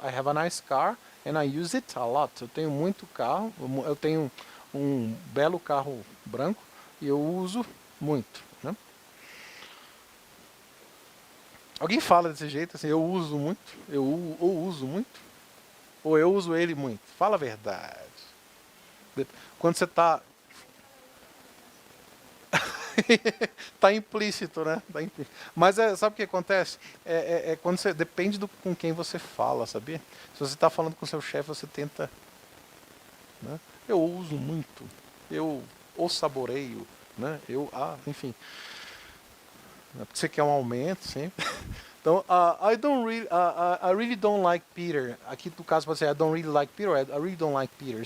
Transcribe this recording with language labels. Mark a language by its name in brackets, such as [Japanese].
[English] I have a nice car and I use it a lot. [Portuguese] Eu tenho muito carro, eu tenho um belo carro branco e eu uso muito, né? Alguém fala desse jeito, assim, eu uso muito, ou uso muito, ou eu uso ele muito. Fala a verdade. Quando você está... tá implícito, né? Tá implícito. Mas sabe o que acontece? Quando você... Depende com quem você fala, sabia? Se você está falando com seu chefe, você tenta... Né? Eu uso muito. Eu o saboreio, né? Enfim. Porque você quer um aumento sempre. [English] Então, I really don't like Peter. [Portuguese] Aqui no caso pode ser [English] I don't really like Peter, I really don't like Peter.